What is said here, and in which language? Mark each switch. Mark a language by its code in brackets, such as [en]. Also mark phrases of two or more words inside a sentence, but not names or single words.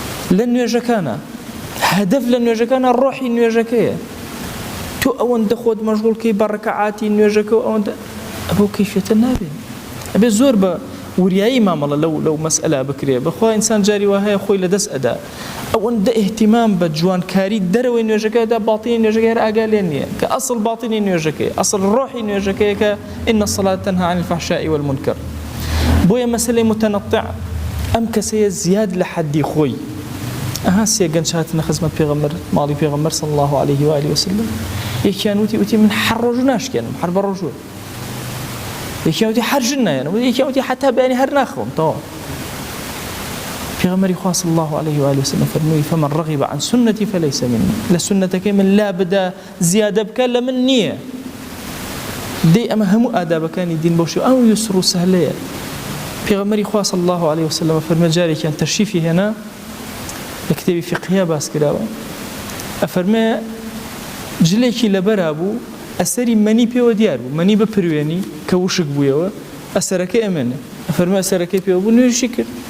[ckb] لە نوێژەکانە هەدەف لە نوێژەکانە ڕۆحی نوێژەکەیە تۆ ئەوەندە خۆت مەشغوڵکەی بە ڕەکەعاتی نوێژەکە و ئەوەندە ئەبەو کەیفیەتە نابێت ئەبێ زۆر بە وریایی مامەڵە لەو مەسئلە بکرێ بەخوا ئینسان جاری وا هەیە خۆی لەدەست ئەدا ئەوەندە ئیهتیمام بە جوانکاری دەرەوەی نوێژەکەدا باڵتینی نوێژەکەی ئاگا لێ نییە کە ئەسڵ باڵتینی نوێژەکەی ئەسڵ ڕۆحی نوێژەکەیە کە [ar] ئین الصلاة تنهى عن الفحشاء والمنكر [ckb] بۆیە مەسەلەی متەنەطع ئەم کەسەیە زیاد لە حەدی خۆی ئەها سێ گەنج هاتنە خزمەت پێغەمبەر ماڵی پێغەمبەر [ar] صلی الله عليه و آله وسلم [ckb] یەکیان وتی من هەر ڕۆژوو ناشکێنم هەر بە ڕۆژوو یەکیان وتی هەر ژن نایەنم یەکیان وتی حتا بەیانی هەر ناخەوم تەواو پێغەمبەری خوا [ar] صلی الله عليه و آله وسلم فەرمووی فمن رغب عن سنتي فليس مني لە [ckb] سنەتەکەی من لا بدا زیادە بکە لە من نییە دەی ئەمە هەموو ئادابەکانی دین بۆ شێوە ئەو یوسر و سەهلەیە پێغەمبەری خوا [ar] صلی الله عليه وسلم [ckb] فەرمووی جارێکیان تەشریفی هێنا لە کتێبی فقهیا باس کراوە ئەفەرمێ جلێکی لەبەرا بوو ئەسەری مەنی پێوە دیار بوو مەنی بپروێنی کە وشک بوویەوە ئەسەرەکەی ئەمێنێ ئەفەرمێ ئەسەرەکەی پێوە بوو نوێژی کرد